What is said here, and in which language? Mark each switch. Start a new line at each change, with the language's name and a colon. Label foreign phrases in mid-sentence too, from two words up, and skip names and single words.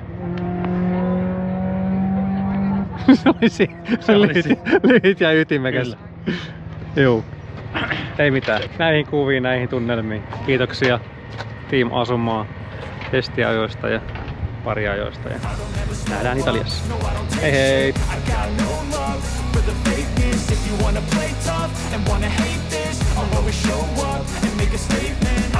Finnish: se oli lyhyt ja ytimekäs. Joo. Ei mitään. Näihin kuviin, näihin tunnelmiin. Kiitoksia Team Asumaa testiajoista ja pariajoista. Ja nähdään Italiassa. Hei hei!
English: For the fakeness, if you wanna play tough and wanna hate this, I'll always show up and make a statement.